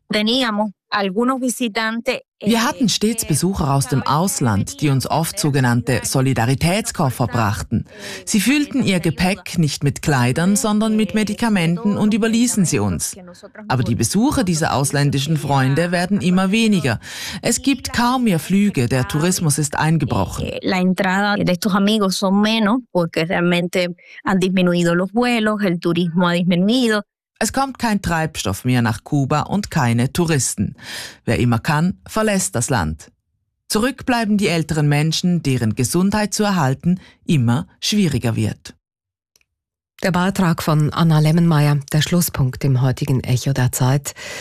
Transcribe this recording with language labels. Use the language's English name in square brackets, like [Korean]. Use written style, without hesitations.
[German] Wir hatten stets Besucher aus dem Ausland, die uns oft sogenannte Solidaritätskoffer brachten. Sie füllten ihr Gepäck nicht mit Kleidern, sondern mit Medikamenten und überließen sie uns. Aber die Besucher dieser ausländischen Freunde werden immer weniger. Es gibt kaum mehr Flüge, der Tourismus ist eingebrochen. [Spanish] La entrada de estos amigos son menos porque realmente han disminuido los vuelos, el turismo ha disminuido. [German] Es kommt kein Treibstoff mehr nach Kuba und keine Touristen. Wer immer kann, verlässt das Land. Zurück bleiben die älteren Menschen, deren Gesundheit zu erhalten immer schwieriger wird. Der Beitrag von Anna Lemmenmeier, der Schlusspunkt im heutigen Echo der Zeit.